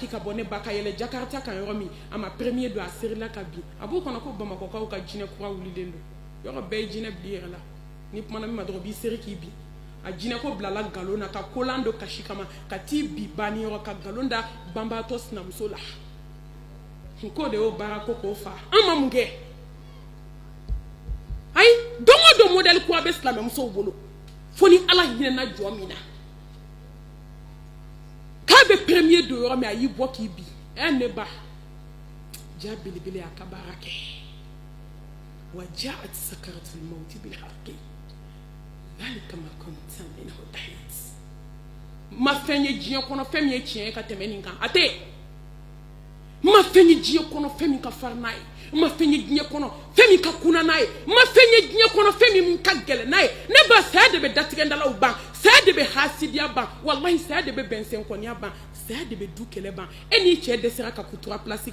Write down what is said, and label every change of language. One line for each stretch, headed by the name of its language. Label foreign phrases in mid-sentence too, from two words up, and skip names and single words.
Bambara: ka bɔ ne ba ka yɛlɛ Jakarta kan yɔrɔ min a ma premier don a serila ka bin a b'o kɔnɔ ko bamakɔkaw ka jinɛ kura wulilen don yɔrɔ bɛɛ ye jinɛ bili yɛrɛ la ni kumana min ma dɔrɔn b'i seri k'i bin a jinɛ ko bilala nkalon na ka kolan dɔ kasi kama ka t'i bi banni yɔrɔ ka nkalon da banbaatɔ sinamuso la k'o de y'o baara ko k'o fa an ma mun kɛ ayi don o don modèle kura bɛ silamɛmusow bolo fo ni ala hinɛna jɔ min na be premier de yɔrɔ min a y'i bɔ k'i bi ne ba ja belebele a ka baara kɛ
Arabic: وجاءت سكرة الموت بالحق ذلك ما كنت منه تحيد
Bambara: ma fɛn ye diɲɛ kɔnɔ fɛn min ye tiɲɛ ye ka tɛmɛ nin kan a tɛ ma fɛn ye diɲɛ kɔnɔ fɛn min ka farin n'a ye ma fɛn ye diɲɛ kɔnɔ fɛn min ka kunna n'a ye ma fɛn ye diɲɛ kɔnɔ fɛn min ka gɛlɛn n'a ye ne ba saya de bɛ datigɛndalaw ban saya de bɛ hasidiya ban wallahi saya de bɛ bɛnsɛnkɔniya ban saya de bɛ du kɛlɛ ban e n'i cɛ dɛsɛra ka kutura place